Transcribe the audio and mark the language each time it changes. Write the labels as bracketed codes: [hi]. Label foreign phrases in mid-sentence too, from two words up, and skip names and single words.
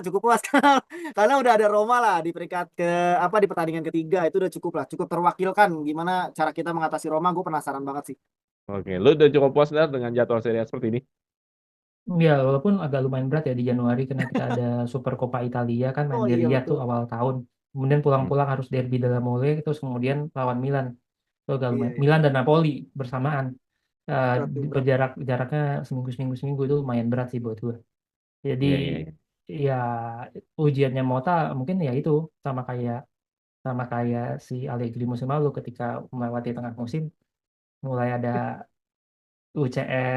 [id] gua, cukup puas karena udah ada Roma lah di peringkat ke apa, di pertandingan ketiga, itu udah cukup lah, cukup terwakilkan gimana cara kita mengatasi Roma. Gue penasaran banget sih. Oke, lu udah cukup puas Dar dengan jadwal Serie A seperti ini? Ya, walaupun agak lumayan berat ya di Januari karena kita ada Super Coppa Italia kan main Oh di iya Riyadh tuh betul. awal tahun. Kemudian Hmm. pulang-pulang harus derby della Mole, terus kemudian lawan Milan. Itu agak Iya lumayan. iya. Milan dan Napoli bersamaan. Berat tuh berat. Jaraknya seminggu itu lumayan berat sih buat gue. Jadi Iya, iya, iya. ya ujiannya Mota mungkin ya itu sama kayak sama kayak si Allegri musim lalu ketika melewati tengah musim mulai ada UCL